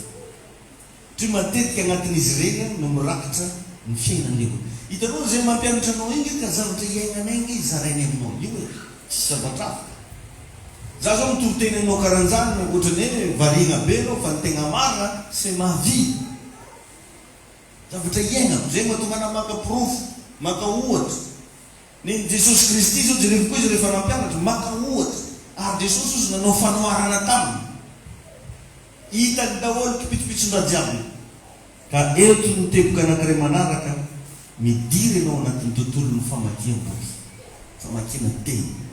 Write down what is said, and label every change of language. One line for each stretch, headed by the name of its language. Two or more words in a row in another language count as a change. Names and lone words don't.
Malagasy: Tsy matetika agnatin'izy ireny no mirakitra ny fiainan'ny olo. Hitanao zay mampianatra anao iny ka zavatra iainana iny izy zarainy aminao. Io hoe tsy zavatra hafa. Za zao mitoriteny anao karan'izany ohatrany hoe variana be anao fa ny tegna marina
French: c'est ma vie.
Malagasy: Zavatra iainako zay mahatonga ana maka profo, maka ohatra. Ny Jesosy Kristy zao jerevoko izy rehefa nampianatra maka ohatra. Ary Jesosy izy nanao fanoharana taminy. Hitany daholo kipitsopitson-draha jiaby. Ka eto ny teboka anankiray manaraka midiry ianao anatin'ny tontolon'ny famakiam-boky, famakiana teny.